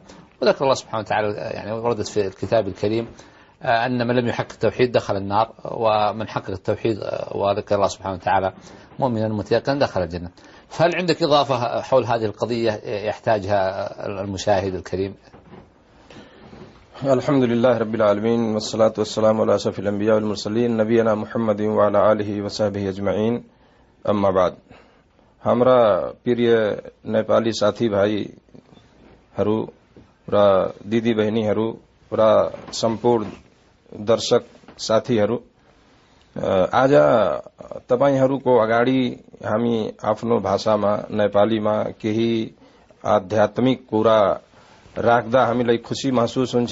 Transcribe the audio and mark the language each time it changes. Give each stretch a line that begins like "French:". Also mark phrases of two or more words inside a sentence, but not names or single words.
Arabic: وذكر الله سبحانه وتعالى يعني وردت في الكتاب الكريم أن من لم يحقق التوحيد دخل النار، ومن حقق التوحيد وذكر الله سبحانه وتعالى مؤمنا متيقنا دخل الجنة. فهل عندك إضافة حول هذه القضية يحتاجها المشاهد الكريم؟ الحمد لله رب العالمين والصلاة والسلام على أشرف الأنبياء والمرسلين نبينا محمد وعلى آله وصحبه अजमईन। أما بعد,
Nepali: हाम्रा प्रिय नेपाली साथी भाई दाजुभाइहरू र दिदीबहिनीहरू र सम्पूर्ण दर्शक साथीहरू, आज तपाईहरूको अगाडि हामी आफ्नो भाषामा नेपालीमा केही आध्यात्मिक कुरा राख्दा हामीलाई खुशी महसुस हुन्छ।